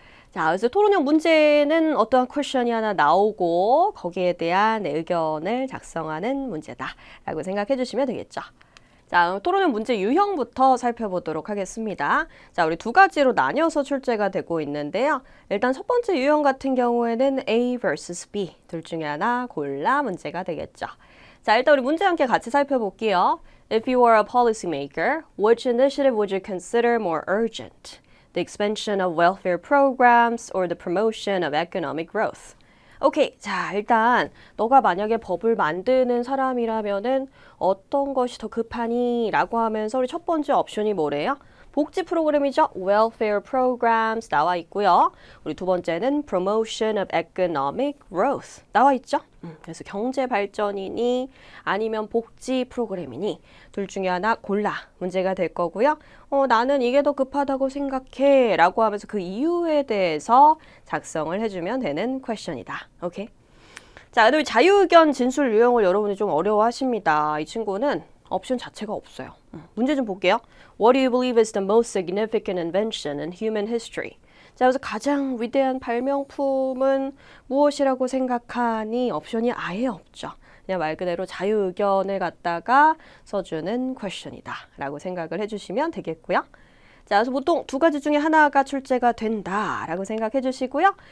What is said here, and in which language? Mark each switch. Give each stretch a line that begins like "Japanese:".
Korean: 자, 그래서 토론형 문제는 어떠한 퀘션이 하나 나오고 거기에 대한 내 의견을 작성하는 문제다라고 생각해 주시면 되겠죠. 자, 토론형 문제 유형부터 살펴보도록 하겠습니다. 자, 우리 두 가지로 나뉘어서 출제가 되고 있는데요. 일단 첫 번째 유형 같은 경우에는 A vs B 둘 중에 하나 골라 문제가 되겠죠. 자, 일단 우리 문제 함께 같이 살펴볼게요.
English: If you were a policymaker, which initiative would you consider more urgent? The expansion of welfare programs or the promotion of economic growth.
Korean: 오케이. 자, 일단 너가 만약에 법을 만드는 사람이라면은 어떤 것이 더 급하니? 라고 하면서 우리 첫 번째 옵션이 뭐래요? 복지 프로그램이죠. welfare programs 나와 있고요. 우리 두 번째는
English: promotion of economic growth
Korean: 나와 있죠. 그래서 경제 발전이니 아니면 복지 프로그램이니 둘 중에 하나 골라 문제가 될 거고요. 나는 이게 더 급하다고 생각해 라고 하면서 그 이유에 대해서 작성을 해주면 되는 퀘션이다. 오케이. 자, 그다음에 자유의견 진술 유형을 여러분이 좀 어려워하십니다. 이 친구는 옵션 자체가 없어요. 문제 좀 볼게요.
English: What do you believe is the most significant invention in human history?
Korean: 자, 그래서 가장 위대한 발명품은 무엇이라고 생각하니? 옵션이 아예 없죠. 그냥 말 그대로 자유의견을 갖다가 써주는 퀘션이다 라고 생각을 해주시면 되겠고요. 자, 그래서 보통 두 가지 중에 하나가 출제가 된다라고 생각해 주시고요.